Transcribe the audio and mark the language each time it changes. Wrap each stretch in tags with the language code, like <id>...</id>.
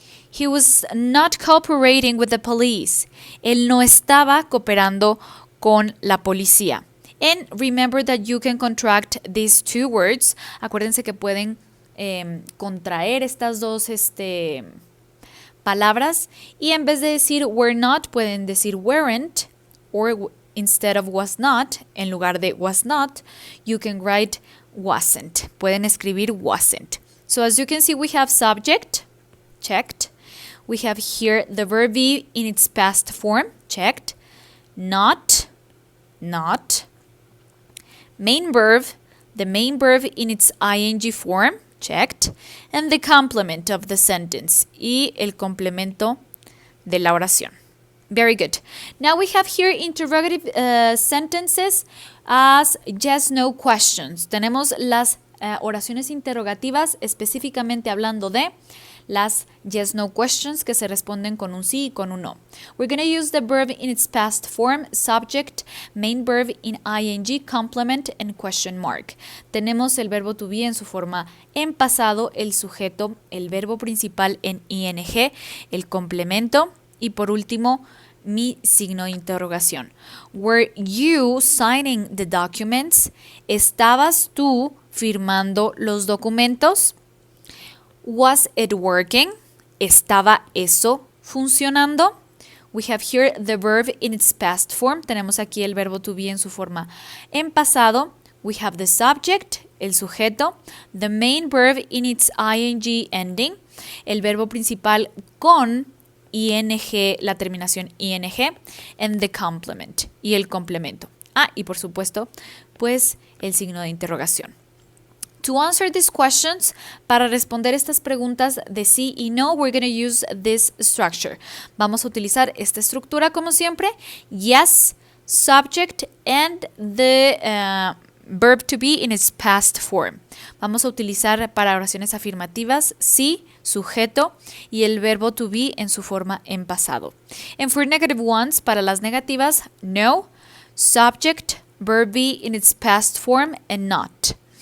<en>He was not cooperating with the police.</en> <es>Él no estaba cooperando con la policía.</es> <en>And remember that you can contract these 2 words.</en> <es>Acuérdense que pueden contraer estas 2 palabras y en vez de decir were not, pueden decir weren't,</es> <en>or instead of was not,</en> <es>en lugar de was not,</es> <en>you can write wasn't.</en> <es>Pueden escribir wasn't.</es> <en>So as you can see, we have subject, checked. We have here the verb be in its past form, checked. not, not. Main verb, the main verb in its ing form, checked. And the complement of the sentence,</en> <es>y el complemento de la oración.</es> <en>Very good. Now we have here interrogative sentences as yes-no questions.</en> <es>Tenemos las oraciones interrogativas, específicamente hablando de las yes-no questions que se responden con un sí y con un no.</es> <en>We're going to use the verb in its past form, subject, main verb in ing, complement, and question mark.</en> <es>Tenemos el verbo to be en su forma en pasado, el sujeto, el verbo principal en ing, el complemento y por último mi signo de interrogación.</es> <en>Were you signing the documents?</en> <es>¿Estabas tú firmando los documentos?</es> <en>Was it working?</en> <es>¿Estaba eso funcionando?</es> <en>We have here the verb in its past form.</en> <es>Tenemos aquí el verbo to be en su forma en pasado.</es> <en>We have the subject,</en> <es>el sujeto,</es> <en>the main verb in its ing ending,</en> <es>el verbo principal con ing, la terminación ing,</es> <en>and the complement,</en> <es>y el complemento. Y por supuesto, pues el signo de interrogación.</es> <en>To answer these questions,</en> <es>para responder estas preguntas de sí y no,</es> <en>we're going to use this structure.</en> <es>Vamos a utilizar esta estructura como siempre.</es> <en>Yes, subject, and the verb to be in its past form.</en> <es>Vamos a utilizar para oraciones afirmativas sí, sujeto y el verbo to be en su forma en pasado.</es> <en>And for negative ones,</en> <es>para las negativas, no,</es> <en>subject, verb be in its past form and not.</en>